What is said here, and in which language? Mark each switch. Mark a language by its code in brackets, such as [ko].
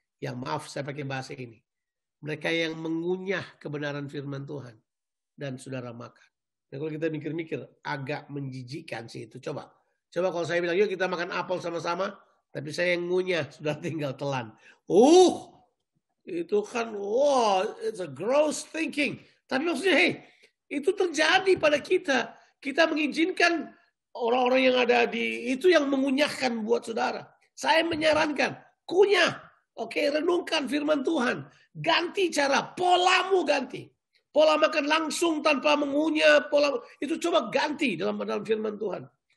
[id] Yang maaf saya pakai bahasa ini. Mereka yang mengunyah kebenaran firman Tuhan. Dan saudara makan. Nah, kalau kita mikir-mikir agak menjijikkan sih itu. Coba kalau saya bilang yuk kita makan apel sama-sama. Tapi saya yang ngunyah sudah tinggal telan. Itu kan [en] it's a gross thinking. [id] Tapi maksudnya itu terjadi pada kita. Kita mengizinkan orang-orang yang ada di itu yang mengunyahkan buat saudara. Saya menyarankan kunyah. Oke, renungkan firman Tuhan. Ganti cara, polamu ganti. Pola makan langsung tanpa mengunyah, itu coba ganti dalam firman Tuhan.